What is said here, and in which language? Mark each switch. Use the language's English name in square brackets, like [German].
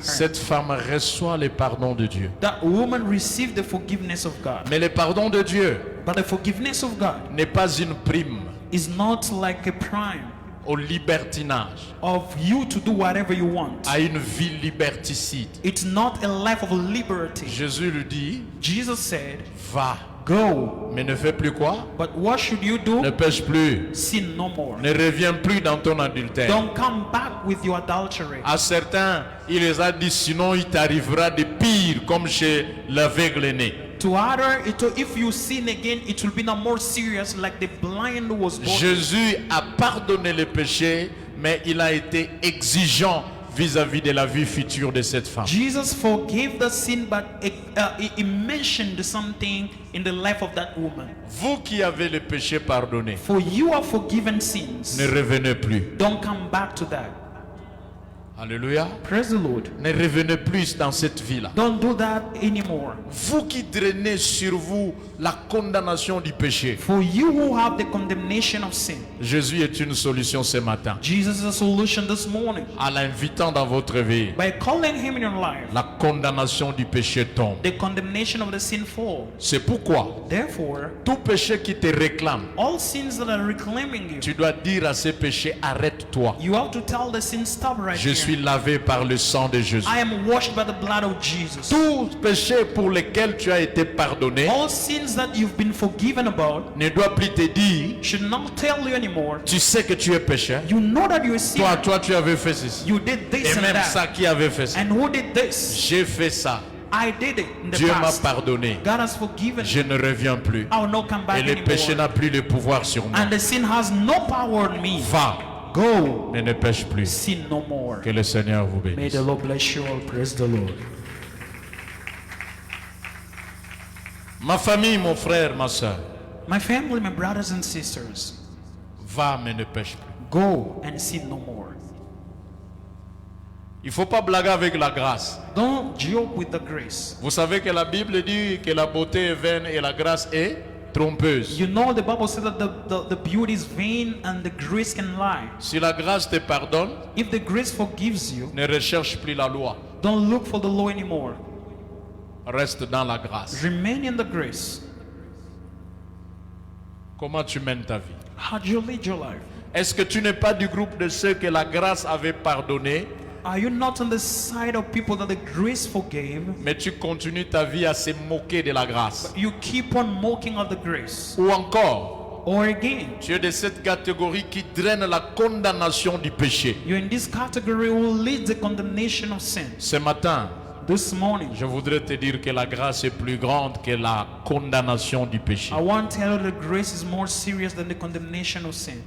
[French] Cette femme reçoit le pardon de Dieu. [English] That woman received the forgiveness of God. [French] Mais le pardon de Dieu [English] But the forgiveness of God [French] n'est pas une prime [English] is not like a prime [French] au libertinage, [English] of you to do whatever you want. [French] à une vie liberticide. [English] It's not a life of liberty. [French] Jésus lui dit, [English] Jesus said, [French] va, [English] go. [French] mais ne fais plus quoi? [English] But what should you do? [French] Ne pêche plus. [English] Sin no more. [French] Ne reviens plus dans ton adultère. [English] Don't come back with your adultery. [French] À certains, il les a dit, sinon il t'arrivera de pire, comme chez l'aveugle né. [English] To other, if you sin again, it will be now more serious, like the blind who was born. [French] Jésus a pardonné les péchés, mais il a été exigeant vis-à-vis de la vie future de cette femme. [English] Jesus forgave the sin, but he mentioned something in the life of that woman. [French] Vous qui avez le péché pardonné, [English] For you are forgiven sins. [French] ne revenez plus. [English] Don't come back to that. [French] Alléluia. [English] Praise the Lord. [French] Ne revenez plus dans cette vie-là. [English] Don't do that anymore. [French] Vous qui drainez sur vous la condamnation du péché, [English] For you who have the condemnation of sin, [French] Jésus est une solution ce matin. [English] Jesus is a solution this morning. [French] En l'invitant dans votre vie, [English] By calling him in your life, [French] la condamnation du péché tombe. [English] the condemnation of the sin fall. [French] C'est pourquoi [English] Therefore, [French] tout péché qui te réclame, [English] all sins that are reclaiming you, [French] tu dois dire à ces péchés, arrête-toi. [English] you have to tell the sin, stop right [French] Je [English] here. [French] suis lavé par le sang de Jésus. [English] I am washed by the blood of Jesus. [French] Tout péché pour lequel tu as été pardonné [English] All sins that you've been forgiven about [French] ne doit plus te dire, [English] should not tell you anymore. [French] tu sais que tu es pécheur. [English] You know that you're a sinner. [French] Toi, tu avais fait ceci. [English] You did this [French] Et [English] and [French] même [English] that. [French] ça, qui avait fait ça? [English] And who did this? [French] J'ai fait ça. [English] I did it in the [French] Dieu m'a [English] past. [French] pardonné. [English] God has forgiven [French] Je [English] me. [French] ne reviens plus. [English] I will not come [French] Et [English] back [French] le péché [English] anymore. [French] n'a plus le pouvoir sur moi. [English] And the sin has no power on me. [French] Va, [English] Go. [French] mais ne pêche plus. [English] Sin no more. [French] Que le Seigneur vous [English] May [French] bénisse. [English] the Lord bless you all. Praise the Lord. [French] Ma famille, mon frère, ma soeur, [English] My family, my brothers and sisters, [French] va, mais ne pêche plus. [English] go and sin no more. [French] Il ne faut pas blaguer avec la grâce. [English] Don't joke with the grace. [French] Vous savez que la Bible dit que la beauté est vaine et la grâce est trompeuse. [English] You know the Bible says that the beauty is vain and the grace can lie. [French] Si la grâce te pardonne, [English] If the grace forgives you, [French] ne recherche plus la loi. [English] don't look for the law anymore. [French] Reste dans la grâce. [English] Remain in the grace. [French] Comment tu mènes ta vie? [English] How do you lead your life? [French] Est-ce que tu n'es pas du groupe de ceux que la grâce avait pardonné, [English] Are you not on the side of people that the grace forgave? [French] mais tu continues ta vie à se moquer de la grâce? [English] You keep on mocking of the grace. [French] Ou encore, [English] Or again, [French] tu es de cette catégorie qui draine la condamnation du péché. [English] you're in this category who leads the condemnation of sin. [French] Ce matin, [English] This morning, [French] je voudrais te dire que la grâce est plus grande que la condamnation du péché. [English] I want to tell you that grace is more serious than the condemnation of sin.